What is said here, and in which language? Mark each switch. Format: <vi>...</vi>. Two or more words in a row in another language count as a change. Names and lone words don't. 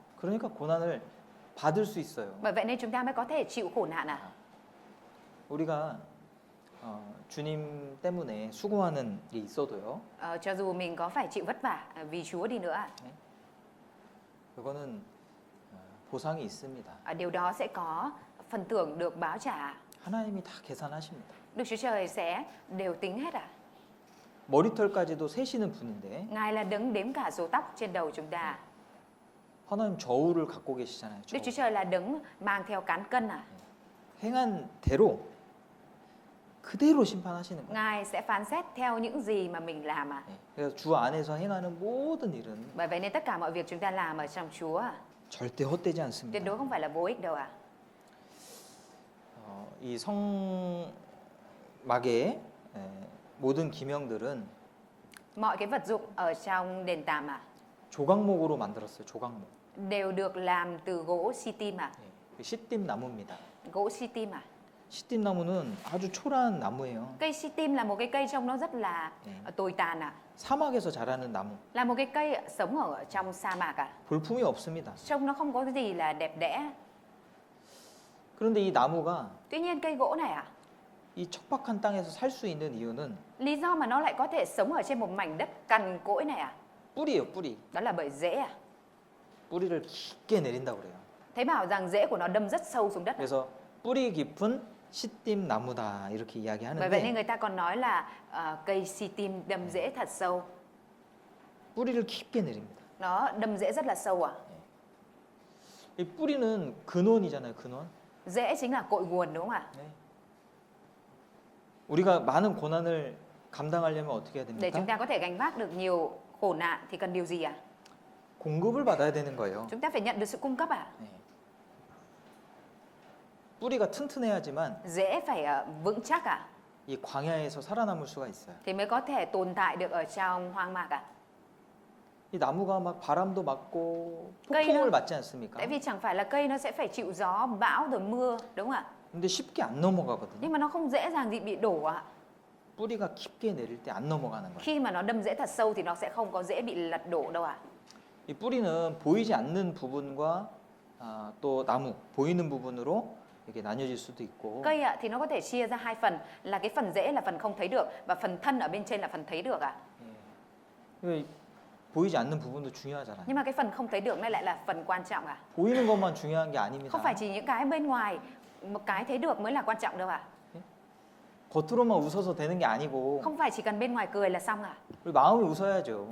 <ko>그러니까 고난을 받을 수 있어요.</ko> <vi>Bởi vậy nên chúng ta mới có thể chịu khổ nạn ạ.</vi> <ko>우리가 주님 때문에 수고하는 게 있어도요.</ko> <vi>Cho dù mình có phải chịu vất vả vì Chúa đi nữa ạ.</vi> <ko>그거는 보상이 있습니다.</ko> <vi>Điều đó sẽ có phần thưởng được báo trả.</vi> <ko>하나님이 다 계산하십니다.</ko> <vi>Đức Chúa Trời sẽ đều tính hết ạ.</vi> <ko>머리털까지도 세시는 분인데</ko> <vi>Ngài là đấng đếm cả số tóc trên đầu chúng ta.</vi> <ko>하나님 저울을 갖고 계시잖아요.</ko> <vi>Đức Chúa</vi> <ko>저울.</ko> <vi>Trời là đấng mang theo cán cân ạ.</vi> <ko>행한 대로 그대로 심판하시는 거예요.</ko> <vi>Ngài sẽ phán xét theo những gì mà mình làm ạ.</vi> <ko>그래서 주 안에서 행하는 모든 일은</ko> <vi>Bởi vậy nên tất cả mọi việc chúng ta làm ở trong Chúa ạ,</vi> <ko>절대 헛되지</ko> <vi>tuyệt</vi> <ko>않습니다.</ko> <vi>đối không phải là vô ích đâu ạ.</vi> <ko>이 성막의 모든 기명들은</ko> <vi>Mọi cái vật dụng ở trong đền tạm ạ</vi> <ko>조각목으로 만들었어요. 조각목.</ko> <vi>đều được làm từ gỗ sitim ạ.</vi> <ko>그 시띠 나무입니다.</ko> <vi>Gỗ sitim ạ.</vi> <ko>시띠 나무는 아주 초라한 나무예요.</ko> <vi>Cây sitim là một cái cây trông nó rất là tồi tàn ạ.</vi> <ko>사막에서 자라는 나무.</ko> <vi>Là một cái cây sống ở trong sa mạc ạ.</vi> <ko>볼품이 없습니다.</ko> <vi>Trông nó không có cái gì là đẹp đẽ.</vi> <ko>그런데 이 나무가</ko> <vi>Tuy nhiên cây gỗ này ạ,</vi> <ko>이 척박한 땅에서 살 수 있는 이유는</ko> <vi>lý do mà nó lại có thể sống ở trên một mảnh đất cằn cỗi này ạ,</vi> <ko>뿌리예요, 뿌리.</ko> <vi>đó là bởi rễ ạ.</vi> <ko>뿌리를 깊게 내린다고 그래요.</ko> <vi>Thấy bảo rằng rễ của nó đâm rất sâu xuống đất ạ.</vi> <ko>그래서 뿌리 깊은 시띠 나무다 이렇게</ko> <vi>Bởi vậy nên</vi> <ko>이야기하는데</ko> <vi>người ta còn nói là cây sitim đâm rễ thật sâu.</vi> <ko>뿌리를 깊게 내립니다.</ko> <vi>Nó đâm rễ rất là sâu ạ.</vi> <ko>이 뿌리는 근원이잖아요, 근원.</ko> <vi>Rễ chính là cội nguồn đúng không ạ?</vi> <ko>네. 우리가 많은 고난을 감당하려면 어떻게 해야</ko> <vi>Để chúng</vi> <ko>됩니까?</ko> <vi>ta có thể gánh vác được nhiều khổ nạn thì cần điều gì ạ?</vi> <ko>공급을 받아야 되는 거예요.</ko> <vi>Chúng ta phải nhận được sự cung cấp ạ.</vi> <ko>네. 뿌리가 튼튼해야지만</ko> <vi>Rễ phải vững chắc ạ,</vi> <ko>이 광야에서 살아남을 수가 있어요.</ko> <vi>thì mới có thể tồn tại được ở trong hoang mạc ạ.</vi> <ko>이 나무가 막 바람도 맞고</ko> <vi>cây</vi> <ko>폭풍을</ko> <vi>nó-</vi> <ko>맞지 않습니까?</ko> <vi>Tại vì chẳng phải là cây nó sẽ phải chịu gió, bão rồi mưa đúng không ạ?</vi> <ko>근데 쉽게 안 넘어가거든요.</ko> <vi>Nhưng mà nó không dễ dàng gì bị đổ ạ.</vi> <ko>뿌리가 깊게 내릴 때 안 넘어가는 거예요.</ko> <vi>Khi mà nó đâm rễ thật sâu thì nó sẽ không có dễ bị lật đổ đâu ạ.</vi> <ko>이 뿌리는 보이지 않는 부분과 또 나무 보이는 부분으로 이렇게 나뉘어질 수도 있고</ko> <vi>Cây ạ thì nó có thể chia ra hai phần, là cái phần rễ là phần không thấy được và phần thân ở bên trên là phần thấy được ạ.</vi> <ko>예. 보이지 않는 부분도 중요하잖아요.</ko> <vi>Nhưng mà cái phần không thấy được này lại là phần quan trọng ạ.</vi> <ko>보이는 것만 중요한 게 아닙니다.</ko> <vi>Không phải chỉ những cái bên ngoài, một cái thấy được mới là quan trọng đâu ạ.</vi> <ko>겉으로만 웃어서 되는 게 아니고</ko> <vi>Không phải chỉ cần bên ngoài cười là xong ạ.</vi> <ko>우리 마음이 웃어야죠.</ko>